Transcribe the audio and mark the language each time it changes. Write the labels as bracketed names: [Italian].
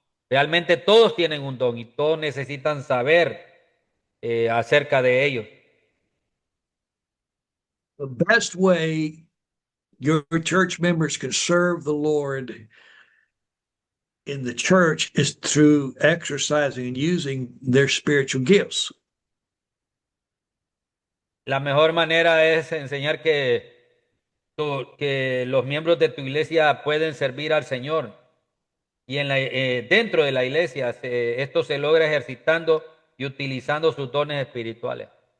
[Spanish] Realmente todos tienen un don y todos necesitan saber acerca de ellos. [English] The best way your church members can serve the Lord in the church is through exercising and using their spiritual gifts. [Spanish] La mejor manera es enseñar que los miembros de tu iglesia pueden servir al Señor. Y dentro de la iglesia esto se logra ejercitando y utilizando sus dones espirituales.